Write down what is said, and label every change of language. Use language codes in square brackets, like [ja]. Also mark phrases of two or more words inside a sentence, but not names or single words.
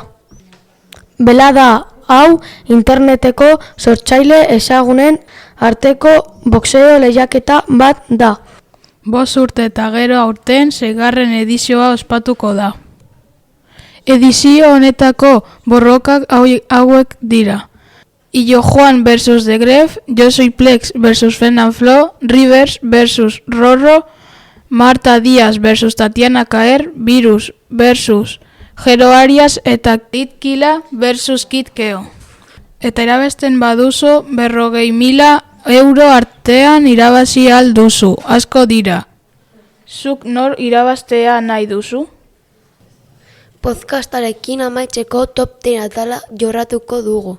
[eu] Belada hau interneteko sortzaile ezagunen arteko boxeo lehiaketa bat da. 5 urte eta gero aurten 6. edizioa ospatuko da. Edizio honetako borrokak hauek dira. Illo Juan vs. The Gref, Yo Soy Plex vs. Fernand Flo, Rivers vs. Rorro, Marta Díaz vs. Tatiana Caer, Virus vs. Jero Arias eta Kid Kila vs. Kid Keo. Eta irabesten baduzu 40.000 euro artean irabazi ahal duzu, asko dira. Zuk nor irabaztea nahi duzu? Podcastarekin amaitzeko top 10 atala jorratuko dugu.